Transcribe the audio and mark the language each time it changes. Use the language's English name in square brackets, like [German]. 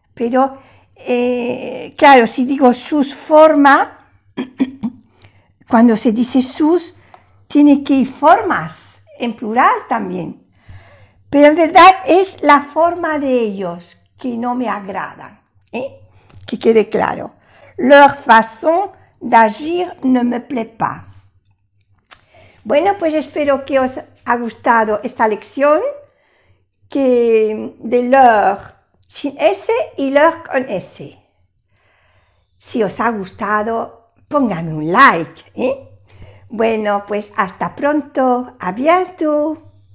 [Spanish] Pero, claro, si digo sus forma, cuando se dice sus, tiene que ir formas en plural también. Pero en verdad es la forma de ellos que no me agradan, que quede claro. [French] Leur façon d'agir ne me plaît pas. [Spanish] Bueno, pues espero que os ha gustado esta lección de leur sin S y leur con S. Si os ha gustado, pónganme un like. Bueno, pues hasta pronto. [French] A bientôt.